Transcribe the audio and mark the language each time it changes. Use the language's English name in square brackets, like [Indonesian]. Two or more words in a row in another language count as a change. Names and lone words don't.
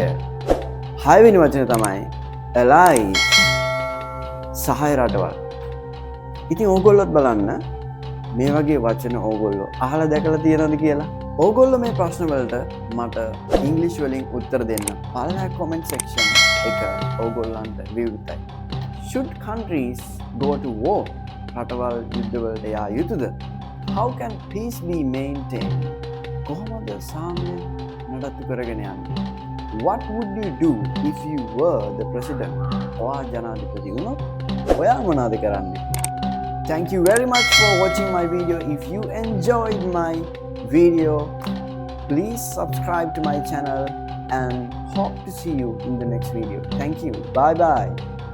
[Sinhala] හයවෙනි වචන තමයි allies සහාය රටවල්. ඉතින් ඕගොල්ලොත් බලන්න මේ වගේ වචන ඕගොල්ලෝ අහලා දැකලා තියෙනවද කියලා. ඕගොල්ලෝ මේ ප්‍රශ්න වලට මට ඉංග්‍රීසි වලින් උත්තර දෙන්න පළවෙනි [English] comment section [Sinhala] එක ඕගොල්ලන්ට විවෘතයි. [English] Should countries go to war? [Sinhala] රටවල් යුද්ධ වලට යා යුතුද? [English] How can peace be maintained? [Sinhala] කොහොමද සාමය නඩත්තු කරගෙන යන්නේ? [English] What would you do if you were the president? [Sinhala] ඔයා ජනාධිපති වුණොත් ඔයා මොනවද කරන්නේ? [English] Thank you very much for watching my video. If you enjoyed my video, please subscribe to my channel and hope to see you in the next video. Thank you. Bye bye.